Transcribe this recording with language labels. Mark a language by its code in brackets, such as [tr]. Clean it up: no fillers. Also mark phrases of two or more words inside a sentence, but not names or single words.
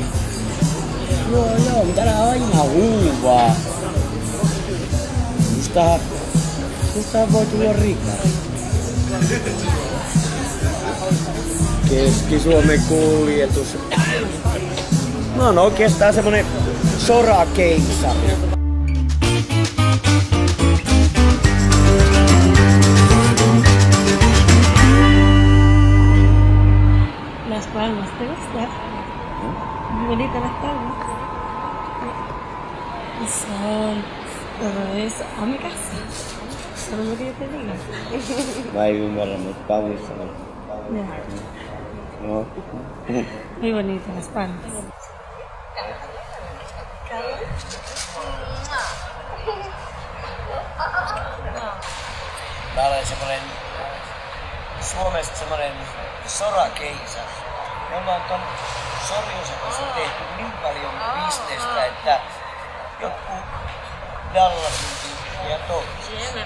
[fi] Joo, mutta älä aina huuvaa. Mustahan voi tulla rikas. Keski-Suomen kuljetus. Mä oon oikeastaan semmonen sorakeisari. [es] Las Palmas, ¿te gusta? Bonita Las Palmas. El sol, todo eso. A mi casa. Solo lo que yo te diga. [fi] Mä en ymmärrä, mutta kaunis sanoo. [es] No. Muy bonita Las Palmas. [fi] Mä olen semmonen Suomesta semmonen sorakeisari. Me ollaan ton Sorjosen kanssa tehty niin paljon bisnestä, että joku Dallasin tyyppiä toisesta.